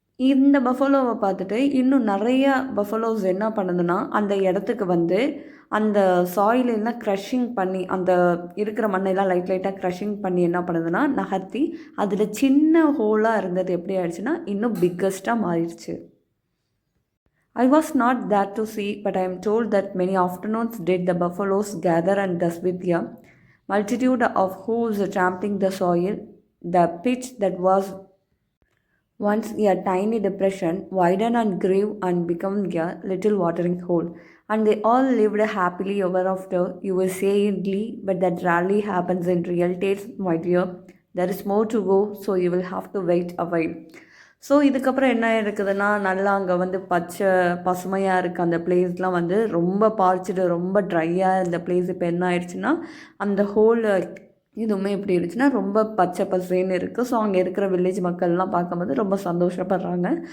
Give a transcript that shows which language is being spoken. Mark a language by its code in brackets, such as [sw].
[ta] இந்த பஃபலோவை பார்த்துட்டு இன்னும் நிறையா பஃபலோஸ் என்ன பண்ணுதுன்னா அந்த இடத்துக்கு வந்து அந்த சாயிலெல்லாம் க்ரஷிங் பண்ணி அந்த இருக்கிற மண்ணெல்லாம் லைட்டாக க்ரஷிங் பண்ணி என்ன பண்ணுதுன்னா நகர்த்தி அதில் சின்ன ஹோலாக இருந்தது எப்படி ஆயிடுச்சுன்னா இன்னும் பிக்கஸ்ட்டாக மாறிடுச்சு. [en] I was not there to see, but I am told that many afternoons did the buffaloes gather and thus with a multitude of hooves trampling the soil. The pitch that was once a tiny depression widened and grew and became a little watering hole, and they all lived happily ever after. You will say idly, but that rarely happens in real tales, my dear. There is more to go, so you will have to wait a while. [ta] So இதுக்கப்புறம் என்ன இருக்குதுன்னா நல்லா அங்கே வந்து பசுமையாக இருக்குது. அந்த பிளேஸ்லாம் வந்து ரொம்ப பாய்ச்சிட்டு ரொம்ப ட்ரையாக இருந்த பிளேஸ் இப்போ என்ன ஆயிடுச்சுன்னா அந்த ஹோல் இதுவுமே எப்படி இருந்துச்சுன்னா ரொம்ப பச்சை பசேன்னு இருக்குது. ஸோ அங்கே இருக்கிற வில்லேஜ் மக்கள்லாம் பார்க்கும்போது ரொம்ப சந்தோஷப்படுறாங்க.